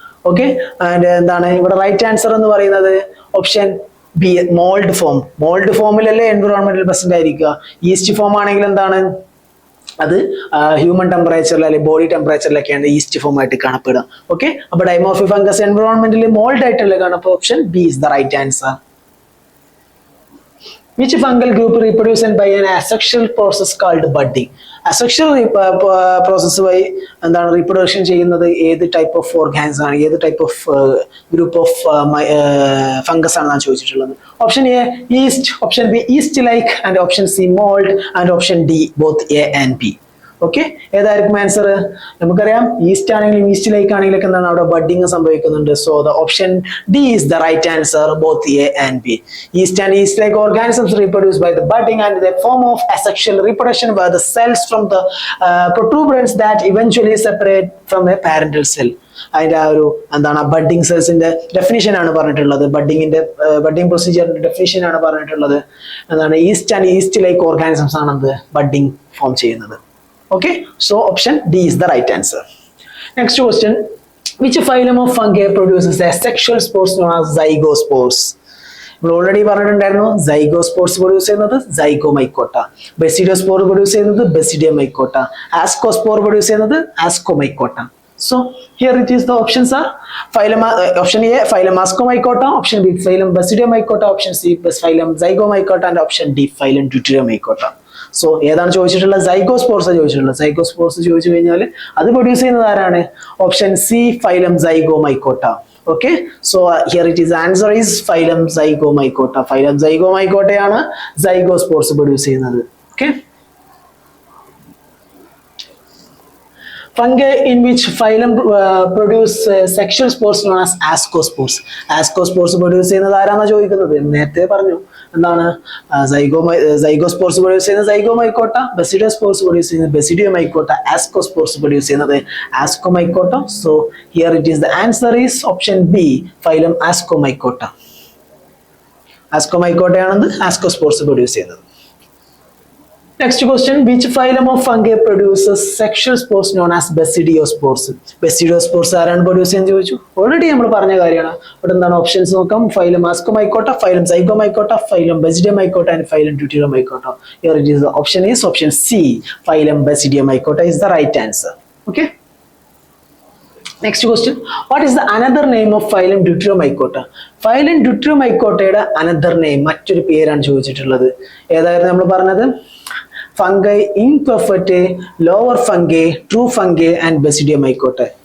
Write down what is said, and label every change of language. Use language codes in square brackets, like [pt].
[ml] Okay, and എന്താണ് ഇവിടെ right answer എന്ന് പറയുന്നത്? Option B mould form. Mould ഫോമിലല്ലേ എൻവിറോൺമെന്റിൽ present ആയിരിക്കുക. ഈസ്റ്റ് ഫോം ആണെങ്കിൽ എന്താണ് അത് ഹ്യൂമൻ ടെമ്പറേച്ചറിൽ അല്ലെങ്കിൽ ബോഡി ടെമ്പറേച്ചറിലൊക്കെയാണ് ഈസ്റ്റ് ഫോം ആയിട്ട് കാണപ്പെടുക. ഓക്കെ, അപ്പൊ ഡൈമോർഫിക് ഫംഗസ് എൻവിറോൺമെന്റിൽ മോൾഡ് ആയിട്ടല്ലേ കാണുക. [en] അപ്പൊ option B is the right answer. Which fungal group reproduced by an asexual process called budding? [ml] Asexual process വഴി എന്താണ് റീപ്രൊഡക്ഷൻ ചെയ്യുന്നത്? ഏത് ടൈപ്പ് ഓഫ് ഓർഗാൻസ് ആണ്, ഏത് type of group of fungus ആണെന്നാണ് ചോദിച്ചിട്ടുള്ളത്. [en] Option A yeast, option B yeast like, and option C mould, and option D both A and B. [ml] Okay, ഏതായിരിക്കും answer? നമുക്കറിയാം ഈസ്റ്റ് ആണെങ്കിലും ഈസ്റ്റ് ലൈക്ക് ആണെങ്കിലും എന്താണ് അവിടെ ബഡ്ഡിങ് സംഭവിക്കുന്നുണ്ട്. [en] So the option D is the right answer, both A and B. Yeast and yeast like organisms reproduced by the budding and the form of asexual reproduction were the cells from the protuberance that eventually separate from a parental cell. [ml] അതിന്റെ ആ ഒരു എന്താണ് budding സെൽസിന്റെ definition ആണ് പറഞ്ഞിട്ടുള്ളത്. Budding പ്രൊസീജിയറിന്റെ definition ആണ് പറഞ്ഞിട്ടുള്ളത്. എന്താണ് east and east like organisms ആണ് എന്ത് ബഡ്ഡിങ് ഫോം ചെയ്യുന്നത്. [en] Okay, so option D is the right answer. Next question, which phylum of fungi produces asexual spores known as zygospores? [ml] നമ്മൾ already പറഞ്ഞിട്ടുണ്ടായിരുന്നു, സൈഗോസ്പോർസ് പ്രൊഡ്യൂസ് ചെയ്യുന്നത് സൈഗോമൈക്കോട്ട, ബെസിഡിയോസ്പോർ produce ചെയ്യുന്നത് ബെസിഡിയമൈക്കോട്ട, ആസ്കോസ്പോർ പ്രൊഡ്യൂസ് ചെയ്യുന്നത് ആസ്കോമൈക്കോട്ട. [en] So here it is, the options are phylum, option A phylum Ascomycota, option B phylum Basidiomycota, option C phylum Zygomycota, and option D phylum Deuteriomycota. [ml] So ഏതാണ് ചോദിച്ചിട്ടുള്ളത്? സൈഗോസ്പോർസ് ചോദിച്ചിട്ടുള്ളത്. സൈഗോസ്പോർസ് ചോദിച്ചു കഴിഞ്ഞാൽ അത് പ്രൊഡ്യൂസ് ചെയ്യുന്നത് ആരാണ്? Option C phylum സൈഗോമൈക്കോട്ട. [en] Okay, so here it is answer is phylum Zygomycota. [ml] Phylum സൈഗോമൈക്കോട്ടയാണ് സൈഗോസ്പോർസ് produce ചെയ്യുന്നത്. [en] Okay, fungi in which phylum produce sexual spores known as ascospores. [ml] Ascospores produce ചെയ്യുന്നത് ആരാണെന്നാണ് ചോദിക്കുന്നത്. നേരത്തെ പറഞ്ഞു എന്താണ് സൈഗോസ്പോർസ് പ്രൊഡ്യൂസ് ചെയ്യുന്നത് സൈഗോമൈക്കോട്ട, ബെസിഡിയോസ്പോർസ് പ്രൊഡ്യൂസ് ചെയ്യുന്നത് ബെസിഡിയോമൈക്കോട്ട, ആസ്കോസ്പോർസ് പ്രൊഡ്യൂസ് ചെയ്യുന്നത് ആസ്കോമൈക്കോട്ട. [en] So here it is the answer is option B phylum Ascomycota. [ml] ആസ്കോമൈക്കോട്ടയാണെന്ന് ആസ്കോസ്പോർസ് produce ചെയ്യുന്നത്. [en] Next question, which phylum of fungi produces sexual spores known as Basidiospores? [ml] Basidiospores ആരാണ് പ്രൊഡ്യൂസ് ചെയ്യുന്നത് ചോദിച്ചു. ഓൾറെഡി നമ്മൾ പറഞ്ഞ കാര്യമാണ്. ഇവിടെ എന്താണ് ഓപ്ഷൻസ് നോക്കാം. Phylum ആസ്കോമൈക്കോട്ട, phylum സൈഗോമൈക്കോട്ട, phylum ബെസിഡിയമൈക്കോട്ട, and phylum ഡ്യൂട്ടിയോമൈക്കോട്ട. [en] Here it is, the option is option C, phylum Basidiomycota is the right answer. Okay. Next question, what is the another name of phylum Deuteriomycota? [ml] Phylum Deuteriomycotയുടെ [en] another name, [ml] മറ്റൊരു പേരാണ് ചോദിച്ചിട്ടുള്ളത്. ഏതായിരുന്നു നമ്മൾ പറഞ്ഞത്? [en] Fungi imperfect, lower fungi, true fungi, and Basidiomycota.